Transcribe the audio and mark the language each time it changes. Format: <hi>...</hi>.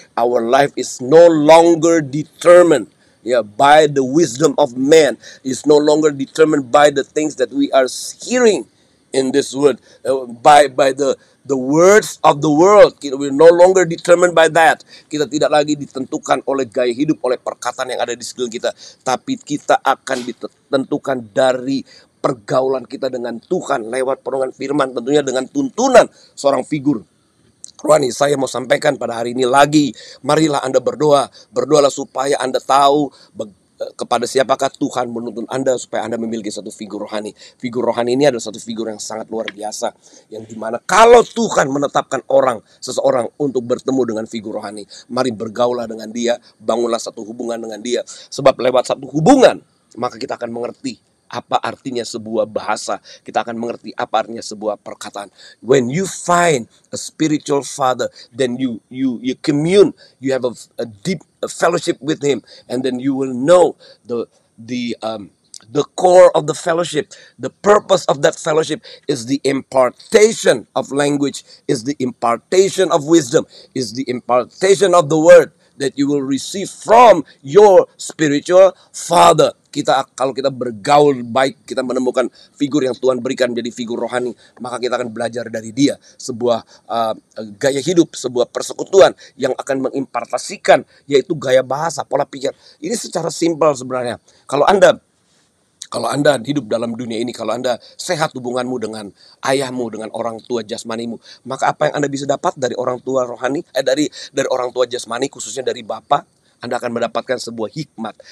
<en>Our life is no longer determined by the wisdom of man. It's no longer determined by the things that we are hearing in this world, by the words of the world. We're no longer determined by that.</en> <id>Kita tidak lagi ditentukan oleh gaya hidup, oleh perkataan yang ada di sekeliling kita, tapi kita akan ditentukan dari pergaulan kita dengan Tuhan lewat perenungan firman, tentunya dengan tuntunan seorang figur rohani. Saya mau sampaikan pada hari ini lagi, marilah Anda berdoa. Berdoalah supaya Anda tahu kepada siapakah Tuhan menuntun Anda supaya Anda memiliki satu figur rohani. Figur rohani ini adalah satu figur yang sangat luar biasa, yang dimana kalau Tuhan menetapkan seseorang untuk bertemu dengan figur rohani, mari bergaulah dengan dia, bangunlah satu hubungan dengan dia. Sebab lewat satu hubungan, maka kita akan mengerti apa artinya sebuah bahasa. Kita akan mengerti apa artinya sebuah perkataan.</id> <en>When you find a spiritual father, then you commune, you have a deep fellowship with him, and then you will know the core of the fellowship. The purpose of that fellowship is the impartation of language, is the impartation of wisdom, is the impartation of the word that you will receive from your spiritual father.</en> <id>kalau kita bergaul baik, kita menemukan figur yang Tuhan berikan menjadi figur rohani, maka kita akan belajar dari dia sebuah gaya hidup, sebuah persekutuan yang akan mengimpartasikan, yaitu gaya bahasa, pola pikir. Ini secara simpel sebenarnya. Kalau Anda hidup dalam dunia ini, kalau Anda sehat hubunganmu dengan ayahmu, dengan orang tua jasmanimu, maka apa yang Anda bisa dapat dari orang tua rohani, dari orang tua jasmani, khususnya dari Bapa, Anda akan mendapatkan sebuah hikmat.</id>